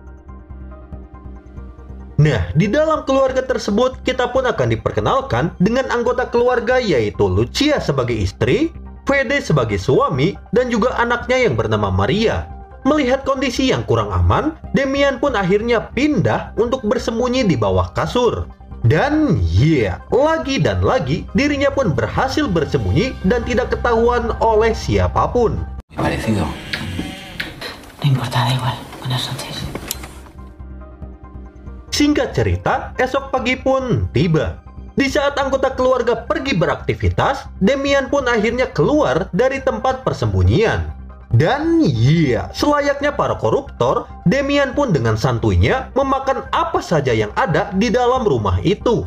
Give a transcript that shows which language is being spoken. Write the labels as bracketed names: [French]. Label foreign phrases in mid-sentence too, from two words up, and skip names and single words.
[Indonesian] Nah, di dalam keluarga tersebut, kita pun akan diperkenalkan dengan anggota keluarga yaitu Lucia sebagai istri, Fede sebagai suami, dan juga anaknya yang bernama Maria. Melihat kondisi yang kurang aman, Demian pun akhirnya pindah untuk bersembunyi di bawah kasur. Dan lagi dan lagi dirinya pun berhasil bersembunyi dan tidak ketahuan oleh siapapun. [Spanish] Parecido. No importa, da igual. Buenas noches. [Indonesian] Singkat cerita, esok pagi pun tiba. Di saat anggota keluarga pergi beraktivitas, Demian pun akhirnya keluar dari tempat persembunyian. Dan selayaknya para koruptor, Demian pun dengan santuynya memakan apa saja yang ada di dalam rumah itu.